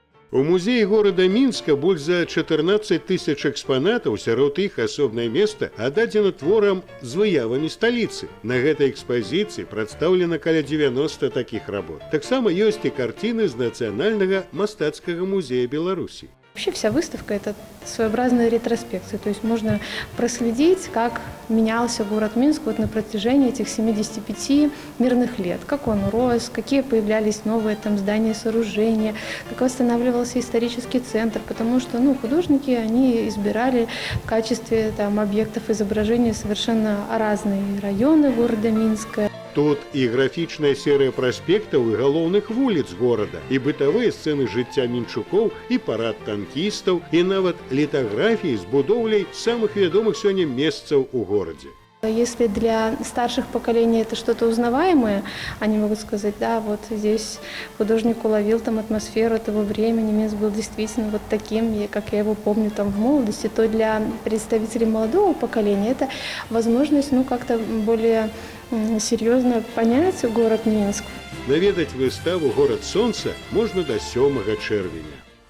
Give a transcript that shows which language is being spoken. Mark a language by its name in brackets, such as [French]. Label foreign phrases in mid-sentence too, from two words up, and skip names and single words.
[Belarusian] У музеі горада Мінска больш за 14 тысяч экспанатаў, сярод іх асобнае месца аддадзена творам з выявамі сталіцы. На гэтай экспазіцыі прадстаўлена каля 90 такіх работ. Таксама ёсць і карціны з Нацыянальнага мастацкага музея Беларусі. [Russian] Вообще вся выставка – это своеобразная ретроспекция, то есть можно проследить, как менялся город Минск вот на протяжении этих 75 мирных лет, как он рос, какие появлялись новые там здания, сооружения, как восстанавливался исторический центр, потому что художники, они избирали в качестве там объектов изображения совершенно разные районы города Минска. [Belarusian] Тут і графічная серыя праспектаў і галоўных вуліц горада, і бытавыя сцэны жыцця мінчукоў, і парад танкістаў, і нават літаграфіі з будоўляй самых вядомых сёння месцаў у горадзе. [Russian] Если для старших поколений это что-то узнаваемое, они могут сказать, да, вот здесь художник уловил там атмосферу этого времени, Минск был действительно вот таким, как я его помню там в молодости, то для представителей молодого поколения это возможность, как-то более серьезно понять город Минск. [Belarusian] Наведаць выставу «Город солнца» можна до 7 чэрвеня.